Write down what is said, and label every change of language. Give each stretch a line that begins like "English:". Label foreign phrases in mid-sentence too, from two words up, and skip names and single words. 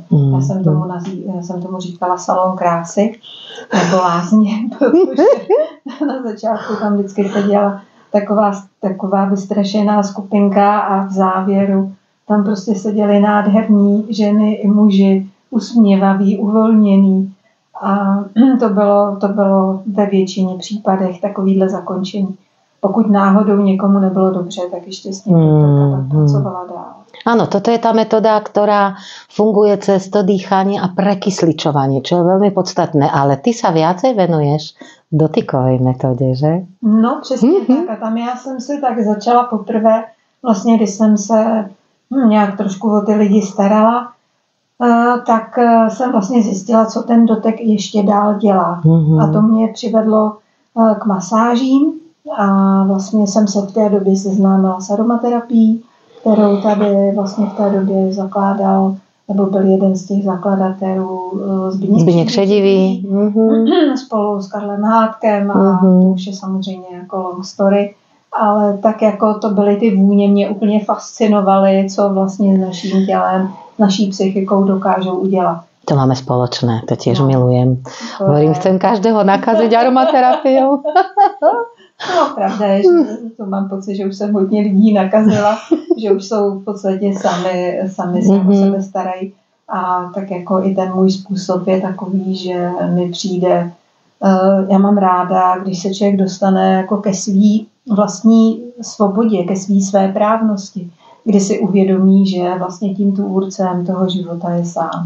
Czech: Já jsem tomu říkala salon krásy nebo lázně, protože na začátku tam vždycky to dělala taková vystrašená skupinka a v závěru tam prostě seděli nádherní ženy i muži, usměvaví, uvolnění. A to bylo ve většině případech takovýhle zakončení. Pokud náhodou někomu nebylo dobře, tak ještě s tím doktorka pracovala dál.
Slovak: Áno, toto je tá metóda, ktorá funguje cez to dýchanie a prekysličovanie, čo je veľmi podstatné, ale ty sa viacej venuješ dotykovej metóde, že?
Czech: No, přesně tak. A tam já jsem se tak začala poprvé, vlastně když jsem se nějak trošku o ty lidi starala, tak jsem vlastně zjistila, co ten dotek ještě dál dělá. A to mě přivedlo k masážím a vlastně jsem se v té době seznámila s aromaterapií, kterou tady vlastně v té době zakládal, nebo byl jeden z těch zakladatelů Zbyněk Šedivý spolu s Karlem Hádkem a to už je samozřejmě jako
English: long story,
Czech: ale tak jako to byly ty vůně, mě úplně fascinovaly, co vlastně s naším tělem, naší psychikou dokážou udělat.
Slovak: To máme spoločné, to tiež milujem. Hovorím, chcem každého nakaziť aromaterapiou.
Czech: No, pravda je, že to mám pocit, že už jsem hodně lidí nakazila, že už jsou v podstatě sami se o sebe starají. A tak jako i ten můj způsob je takový, že mi přijde, já mám ráda, když se člověk dostane jako ke svý vlastní svobodě, ke svý své právnosti, kdy si uvědomí, že vlastně tím tvůrcem toho života je sám.